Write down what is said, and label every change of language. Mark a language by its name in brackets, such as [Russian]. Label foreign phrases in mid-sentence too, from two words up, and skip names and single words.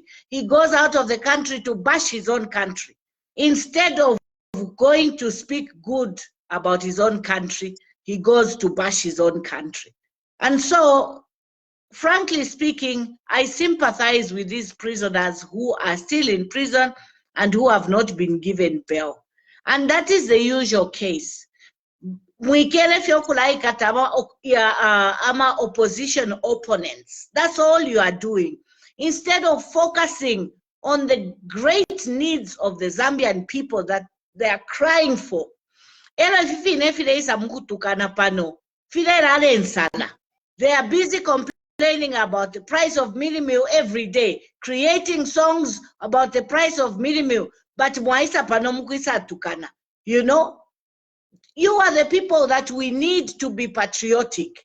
[English] He goes out of the country to bash his own country. Instead of going to speak good about his own country, he goes to bash his own country. And so, frankly speaking, I sympathize with these prisoners who are still in prison and who have not been given bail. And that is the usual case. [Bemba] Mwikele fyokulaika ama [English] opposition opponents. That's all you are doing. Instead of focusing on the great needs of the Zambian people that they are crying for. They are busy complaining about the price of mini meal every day, creating songs about the price of mini meal, but you know, you are the people that we need to be patriotic.